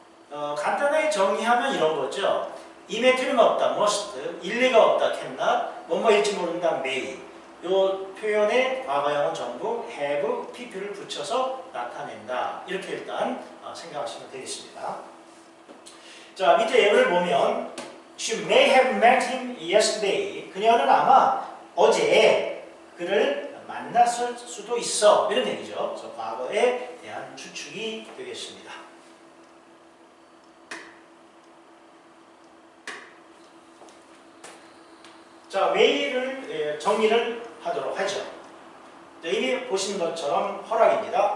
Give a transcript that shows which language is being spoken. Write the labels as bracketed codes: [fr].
[ko] 간단하게 정의하면 이런 거죠. 임에 틀림없다, must, 일리가 없다, cannot, 뭐뭐일지 모른다, may. 이 표현의 과거형은 전부 have, pp를 붙여서 나타낸다. 이렇게 일단 생각하시면 되겠습니다. 자, 밑에 예문을 보면 [en] She may have met him yesterday. [ko] 그녀는 아마 어제 그를 만났을 수도 있어. 이런 얘기죠. 그래서 과거에 대한 추측이 되겠습니다. 자, may를 정리를 하도록 하죠. 이미 보신 것처럼 허락입니다.